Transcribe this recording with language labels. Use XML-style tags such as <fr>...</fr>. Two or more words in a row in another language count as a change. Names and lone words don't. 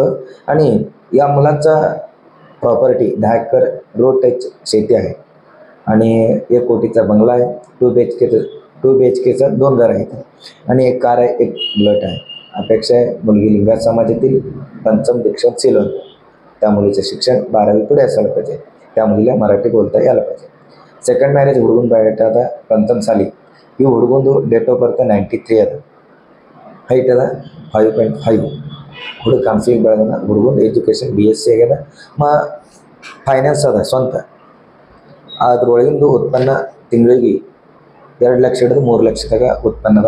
<mr>आणि या मुलाचा प्रॉपर्टी 10 एकर</mr> <en>road touch</en> <mr>शेती आहे, आणि 1 कोटीचा बंगला आहे. 2 BHKचं 2 घर आहेत, आणि 1 कार आहे, 1 बुलेट आहे. अपेक्षा आहे मुलगी लिंगायत समाजातील पंचम दीक्षिवंत सिलोन. त्या मुलीचं शिक्षण 12वी पुढे असायला पाहिजे. त्या मुलीला मराठी बोलता यायला पाहिजे.</mr> <en>second marriage</en> <kn>ಹುಡುಗನ ಬಯೋಡೇಟಾದ ಪಂಚಮ್ ಸಾಲಿ. ಈ ಹುಡುಗಂದು</kn> <en>date of birth</en> <kn>93 ಅದ, ಹೈಟ್ ಅದ 5.5. ಹುಡುಗ ಕಾನ್ಸಿಲ್ ಬೆಳೆದನ. ಹುಡುಗಂದು ಎಜುಕೇಷನ್ BSc ಆಗ್ಯದ, ಫೈನಾನ್ಸ್ ಅದ ಸ್ವಂತ. ಅದ್ರೊಳಗಿಂದು ಉತ್ಪನ್ನ ತಿಂಗಳಿಗೆ 2 ಲಕ್ಷ ಹಿಡಿದು 3 ಲಕ್ಷದಾಗ ಉತ್ಪನ್ನದ.</kn>